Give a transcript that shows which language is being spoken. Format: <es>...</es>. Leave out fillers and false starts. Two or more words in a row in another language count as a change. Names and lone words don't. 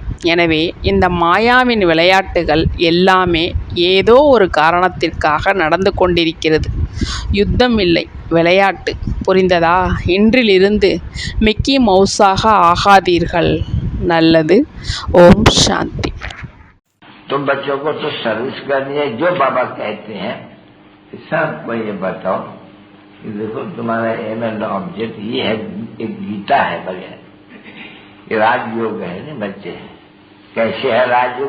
<ta>எனவே இந்த மாயாவின் விளையாட்டுகள் எல்லாமே ஏதோ ஒரு காரணத்திற்காக நடந்து கொண்டிருக்கிறது. யுத்தம் இல்லை, விளையாட்டு. புரிந்ததா? இன்றிலிருந்து மிக்கி மவுஸாக ஆகாதீர்கள். நல்லது. ஓம் சாந்தி.</ta> <hi>तो बच्चों को तो सर्विस करनी है। जो बाबा कहते हैं सबको ये बताओ कि देखो तुम्हारा</hi> <en>aim and object</en> <hi>ये है, एक गीता है बढ़िया, ये राजयोग है ना बच्चे। कैसे है राजयोग?</hi>